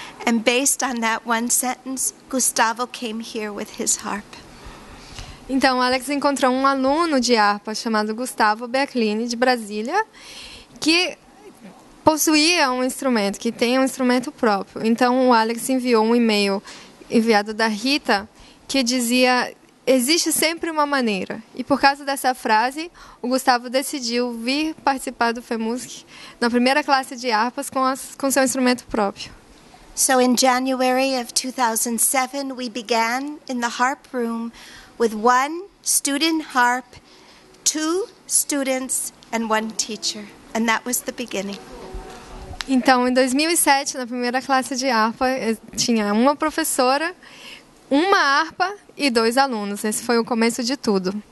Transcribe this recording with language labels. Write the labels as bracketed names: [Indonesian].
[English] And based on that one sentence, Gustavo came here with his harp. [Portuguese] Então, Alex encontrou um aluno de harpa chamado Gustavo Beaclini, de Brasília, que possuía um instrumento, que tem um instrumento próprio. Então o Alex enviou um e-mail enviado da Rita que dizia: existe sempre uma maneira. E por causa dessa frase, o Gustavo decidiu vir participar do FEMUSC na primeira classe de harpas com seu instrumento próprio. [English] So in January of 2007, we began in the harp room with one student harp, 2 students and 1 teacher. And that was the beginning. [Portuguese] Então, em 2007, na primeira classe de harpa, tinha uma professora, uma harpa e 2 alunos. Esse foi o começo de tudo.